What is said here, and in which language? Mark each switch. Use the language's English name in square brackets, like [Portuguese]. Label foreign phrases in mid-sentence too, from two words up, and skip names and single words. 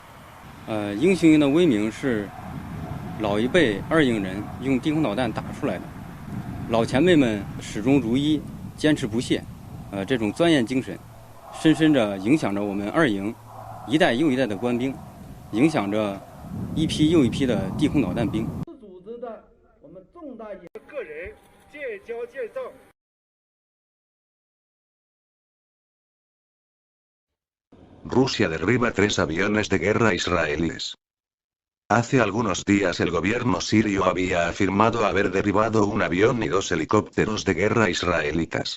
[Chinese] 英雄营的威名是老一辈2营人用地空导弹打出来的，老前辈们始终如一，坚持不懈。这种钻研精神，深深地影响着我们2营一代又一代的官兵，影响着一批又一批的地空导弹兵。组织的我们重大个人建交建造。 [Spanish] Rusia derriba 3 aviones de guerra israelíes. Hace algunos días el gobierno sirio había afirmado haber derribado un avión y 2 helicópteros de guerra israelitas.